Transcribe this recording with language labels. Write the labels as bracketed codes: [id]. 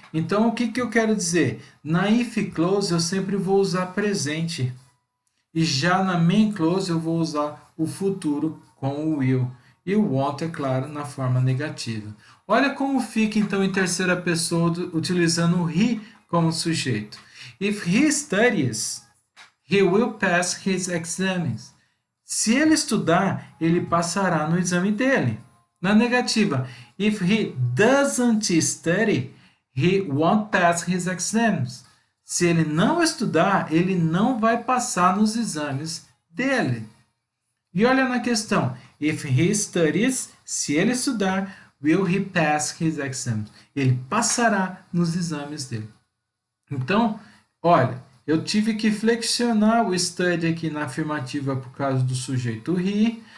[pt] Então, o que eu quero dizer? Na if clause, eu sempre vou usar presente. E já na main clause, eu vou usar o futuro com o will. E o want, é claro, na forma negativa. Olha como fica, então, em terceira pessoa, utilizando o he como sujeito. [en] If he studies, he will pass his exams. [pt] Se ele estudar, ele passará no exame dele. Na negativa, [en] if he doesn't study, he won't pass his exams. [pt] Se ele não estudar, ele não vai passar nos exames dele. E olha na questão, [en] if he studies, [pt] se ele estudar, [en] will he pass his exams? [pt] Ele passará nos exames dele. Então, olha, eu tive que flexionar o study aqui na afirmativa por causa do sujeito he.